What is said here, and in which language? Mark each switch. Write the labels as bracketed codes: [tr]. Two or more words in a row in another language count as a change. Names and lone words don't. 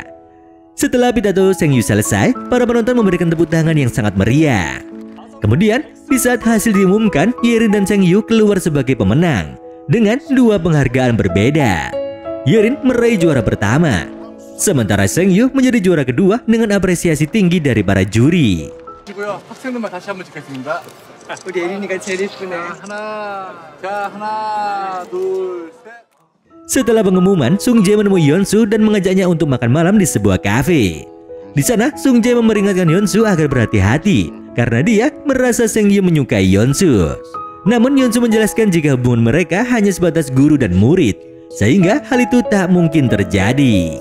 [id] Setelah pidato Sengyu selesai, para penonton memberikan tepuk tangan yang sangat meriah. Kemudian, di saat hasil diumumkan, Yerin dan Sengyu keluar sebagai pemenang dengan 2 penghargaan berbeda. Yerin meraih juara pertama, sementara Sengyu menjadi juara kedua dengan apresiasi tinggi dari para juri. [ko] 학생들만 다시 한번 찍겠습니다. 우리 예린이가 제일 예쁘네. 하나, 둘, 셋. [id] Setelah pengumuman, Sung Jae menemui Yeonsu dan mengajaknya untuk makan malam di sebuah kafe. Di sana, Sung Jae memperingatkan Yeonsu agar berhati-hati karena dia merasa Sengyu menyukai Yeonsu. Namun Yeonsu menjelaskan jika hubungan mereka hanya sebatas guru dan murid, sehingga hal itu tak mungkin terjadi.